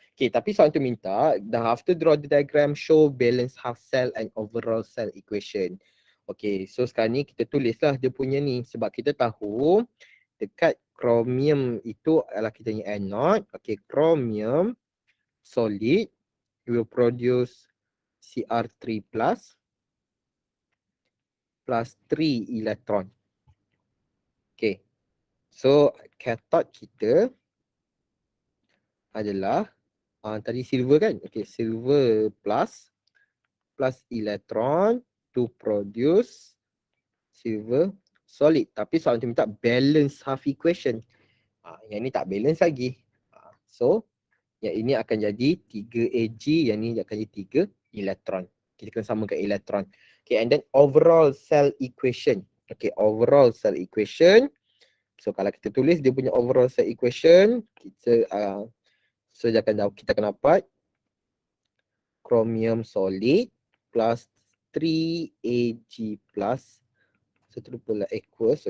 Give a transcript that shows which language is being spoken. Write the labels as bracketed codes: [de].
[en] Okay, [ms] tapi soalan tu minta, [en] after draw the diagram, show balance half cell and overall cell equation. [ms] Okay, so sekarang ni kita tulislah dia punya ni. Sebab kita tahu, dekat chromium itu adalah kita punya anode. Okay, chromium solid [en] we will produce Cr3 plus 3 electron. Okay. [ms] So cathode kita adalah tadi silver kan? [en] Okay, silver plus electron to produce silver solid. [ms] Tapi soalan tu minta [en] balance half equation. [ms] Yang ni tak balance lagi. So yang ini akan jadi 3 Ag, yang ni akan jadi 3 elektron. Kita kena samakan elektron. [en] Okay, and then overall cell equation. Okay, overall cell equation. [ms] So kalau kita tulis dia punya [en] overall cell equation, [ms] kita kita akan dapat [en] chromium solid plus 3 Ag plus, [ms] so terlupa lah, aqueous.